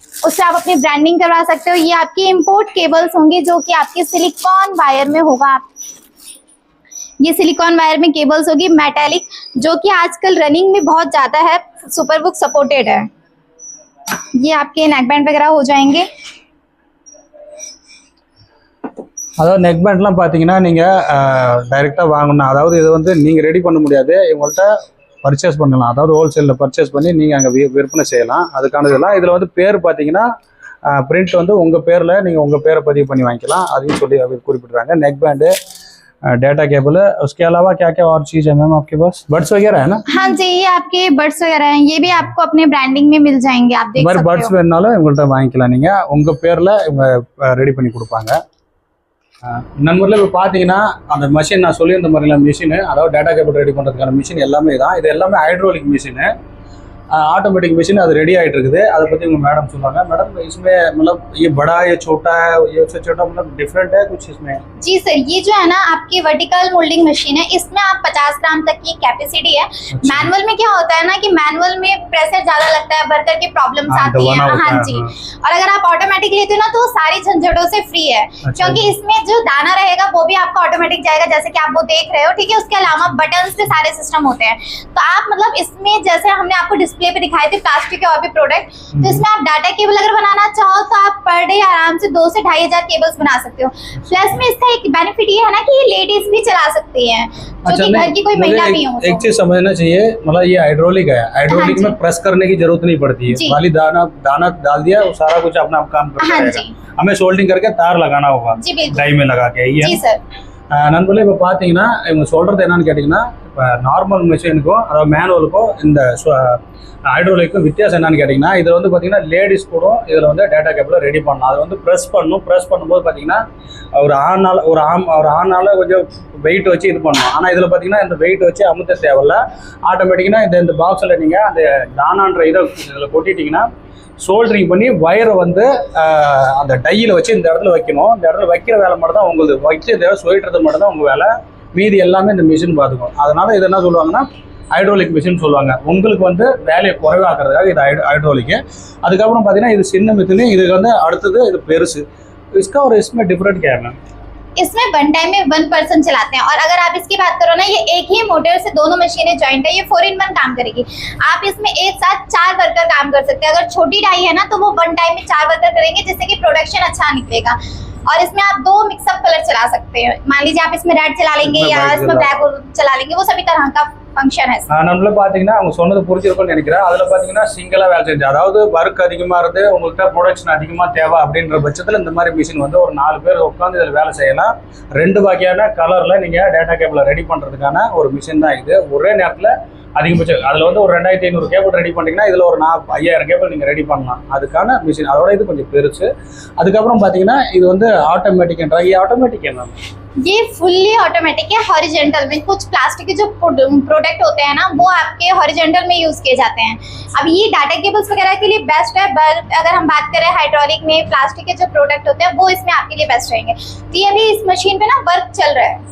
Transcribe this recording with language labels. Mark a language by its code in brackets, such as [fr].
[hi] उससे आप अपनी ब्रांडिंग करवा सकते हो। ये आपकी इंपोर्ट केबल्स होंगी जो कि आपके सिलिकॉन वायर में होगा। ये सिलिकॉन वायर में केबल्स होगी मेटालिक, जो कि आजकल रनिंग में बहुत ज़्यादा है, सुपरबुक सपोर्टेड है। ये आपके नेक बैंड वगैरह हो जाएंगे। [ta] அதாவது நெக் பேண்ட்லாம் பார்த்தீங்கன்னா நீங்கள் டைரெக்டாக வாங்கணும். அதாவது இது வந்து நீங்கள் ரெடி பண்ண முடியாது, இவங்கள்ட்ட பர்ச்சேஸ் பண்ணலாம். அதாவது ஹோல்சேலில் பர்ச்சேஸ் பண்ணி நீங்கள் அங்கே விற்பனை செய்யலாம். அதுக்கானதெல்லாம் இதில் வந்து பேர் பார்த்தீங்கன்னா பிரிண்ட் வந்து உங்கள் பேரில் நீங்கள் உங்கள் பேரை பதிவு பண்ணி வாங்கிக்கலாம். அதையும் சொல்லி அவர் குறிப்பிட்றாங்க. [hi] नेक बैंड, डेटा केबल है, उसके अलावा क्या क्या और चीज़ है मैम आपके पास? बड्स वगैरह है ना? हाँ जी, ये आपके बड्स वगैरह हैं, ये भी आपको अपने ब्रांडिंग में मिल जाएंगे। आप देख सकते [ta] பட்ஸ் [hi] हो। [ta] வேணுனாலும் இவங்கள்ட்ட வாங்கிக்கலாம். நீங்கள் உங்கள் பேரில் இவங்க ரெடி பண்ணி கொடுப்பாங்க. நண்பர்களே இப்போ பார்த்தீங்கன்னா அந்த மிஷின் நான் சொல்லி இந்த மாதிரிலாம் மிஷினு, அதாவது டேட்டா கேபிள் ரெடி பண்ணுறதுக்கான மிஷின் எல்லாமே தான். இது எல்லாமே ஹைட்ரோலிக் மிஷினு, [hi] ऑटोमेटिक मशीन [ta] அது ரெடி ஆயிட்டு இருக்குது. அதை பற்றி உங்கள் மேடம் சொல்லுவாங்க. [hi] मैडम इसमें मतलब ये बड़ा ये छोटा है, ये उससे छोटा मतलब डिफरेंट है कुछ इसमें? जी सर, ये जो है ना आपकी वर्टिकल मोल्डिंग मशीन है, इसमें आप 50 ग्राम तक की कैपेसिटी है। मैनुअल में क्या होता है ना कि मैनुअल में प्रेशर ज्यादा लगता है, वर्कर की प्रॉब्लम्स आती है। हाँ जी। और अगर आप ऑटोमेटिक लेते हो ना तो सारी झंझटों से फ्री है, क्योंकि इसमें जो दाना रहेगा वो भी आपका ऑटोमेटिक जाएगा, जैसे कि आप वो देख रहे हो। ठीक है, उसके अलावा बटन से सारे सिस्टम होते हैं। तो आप मतलब इसमें जैसे हमने आपको डिस्प्ले पे दिखाए थे प्लास्टिक के और भी प्रोडक्ट, तो इसमें आप डाटा केबल अगर बनाना चाहो तो आप पर डे आराम से 2 से 2,500 केबल्स बना सकते हो। प्लस में इसका एक बेनिफिट ये है ना कि ये लेडीज भी चला सकती हैं, जो कि घर की कोई महिला भी हो। एक चीज समझना चाहिए, मतलब ये हाइड्रोलिक है, हाइड्रोलिक में प्रेस करने की जरूरत नहीं पड़ती है। खाली दाना डाल दिया, वो सारा कुछ अपना काम करता रहेगा। हमें सोल्डिंग करके तार लगाना होगा डाई में लगा के। जी सर। [ta] நண்பர்களே இப்போ பார்த்தீங்கன்னா இவங்க சொல்கிறது என்னன்னு கேட்டிங்கன்னா, இப்போ நார்மல் மிஷினுக்கும் அதாவது மேனுவலுக்கும் இந்த ஹைட்ரோலிக்கும் வித்தியாசம் என்னன்னு கேட்டிங்கன்னா, இதில் வந்து பார்த்தீங்கன்னா லேடிஸ் கூட இதில் வந்து டேட்டா கேபிளை ரெடி பண்ணணும். அதை வந்து ப்ரெஸ் பண்ணணும். ப்ரெஸ் பண்ணும்போது பார்த்தீங்கன்னா ஒரு ஆணால் கொஞ்சம் வெயிட் வச்சு இது பண்ணணும். ஆனால் இதில் பார்த்தீங்கன்னா இந்த வெயிட் வச்சு அமுத்த தேவையில்ல. ஆட்டோமேட்டிக்காக இந்த பாக்ஸில் நீங்கள் அந்த தானான்ற இதை இதில் கொட்டிட்டிங்கன்னா சோல்டரிங் பண்ணி வயரை வந்து அந்த டையில் வச்சு இந்த இடத்துல வைக்கணும். இந்த இடத்துல வைக்கிற வேலை மட்டும் தான் உங்களுக்கு, வச்சு இந்த சொல்லிட்டுறது மட்டும் தான் உங்கள் வேலை. மீதி எல்லாமே இந்த மிஷின் பார்த்துக்கும். அதனால் இது என்ன சொல்லுவாங்கன்னா ஹைட்ரோலிக் மிஷின் சொல்லுவாங்க. உங்களுக்கு வந்து வேலையை குறைவாக்குறதுக்காக இது ஹைட்ரோலிக்கு. அதுக்கப்புறம் பார்த்தீங்கன்னா இது சின்ன மிஷின், இதுக்கு வந்து அடுத்தது இது பெருசு. [hi] इसका और इसमें डिफरेंट क्या है मैम? इसमें वन टाइम में 1 पर्सन चलाते हैं। और अगर आप इसकी बात करो ना, ये एक ही मोटर से दोनों मशीनें जॉइंट है, ये 4-in-1 काम करेगी। आप इसमें एक साथ 4 वर्कर काम कर सकते हैं। अगर छोटी डाई है ना तो वो 1 टाइम में 4 वर्कर करेंगे, जिससे कि प्रोडक्शन अच्छा निकलेगा। और इसमें आप 2 मिक्सअप कलर चला सकते हैं। मान लीजिए आप इसमें रेड चला लेंगे या इसमें ब्लैक चला लेंगे, वो सभी तरह का ஃபங்க்ஷன் है। [ta] நம்மள பாத்தீங்கன்னா அவங்க சொன்னது புரிஞ்சிருக்கும்னு நினைக்கிறேன். அதுல பாத்தீங்கன்னா சிங்கிளா வேலை செஞ்சு, அதாவது ஒர்க் அதிகமா இருந்து உங்கள்கிட்ட ப்ரொடக்ஷன் அதிகமா தேவை அப்படின்ற பட்சத்துல இந்த மாதிரி மிஷின் வந்து ஒரு 4 பேர் உட்காந்து இதில் வேலை செய்யலாம். 2 வகையான கலர்ல நீங்க டேட்டா கேபிளை ரெடி பண்றதுக்கான ஒரு மிஷின் தான் இது. ஒரே நேரத்தில் அதிகபட்சம் அதில் வந்து ஒரு 2500 கேபிள் ரெடி பண்ணிங்கன்னா இதில் ஒரு 5000 கேபிள் நீங்கள் ரெடி பண்ணலாம். அதுக்கான மிஷின் அதோட இது கொஞ்சம் பெருசு. அதுக்கப்புறம் பார்த்தீங்கன்னா இது வந்து ஆட்டோமேட்டிக்ன்றாங்க. ஆட்டோமேட்டிக் என்ன? [hi] ये फुल्ली ऑटोमेटिक है हॉरिजॉन्टल में। कुछ प्लास्टिक के जो प्रोडक्ट होते हैं ना वो आपके हॉरिजॉन्टल में यूज किए जाते हैं। अब ये डाटा केबल्स वगैरह के लिए बेस्ट है, बट अगर हम बात करें हाइड्रोलिक में प्लास्टिक के जो प्रोडक्ट होते हैं वो इसमें आपके लिए बेस्ट रहेंगे। तो ये अभी इस मशीन पे ना वर्क चल रहा है।